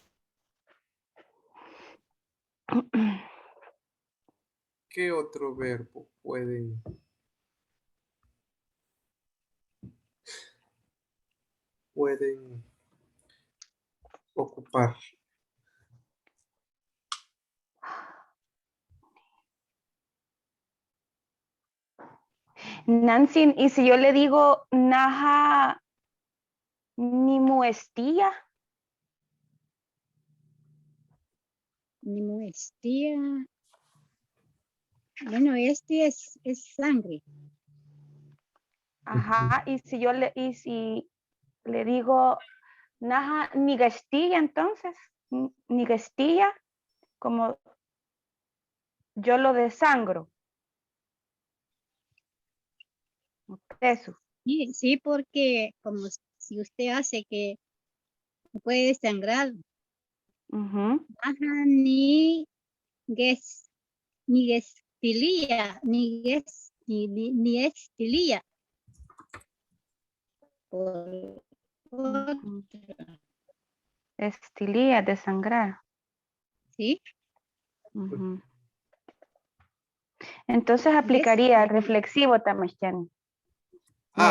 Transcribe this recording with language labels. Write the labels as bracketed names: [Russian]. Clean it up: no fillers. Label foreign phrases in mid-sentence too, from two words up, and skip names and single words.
[Spanish] ¿Qué otro verbo pueden ocupar? Nancy, ¿y si yo le digo [Pipil] naja ni muestía? Ni muestía. [Spanish] Bueno, este es sangre. Ajá, y si le digo [Pipil] naja ni gastilla, [Spanish] entonces, [Pipil] ni gastilla, [Spanish] como yo lo desangro. Eso. Sí, sí, porque como si usted hace que puede sangrar, Ujú. ajá, [Pipil] ni ges, ni gestilía, ni gestilía. [Spanish] Por Ujú. otra, Estilía, desangrar. ¿sí? Ujú. Entonces Ges- aplicaría el reflexivo también. Me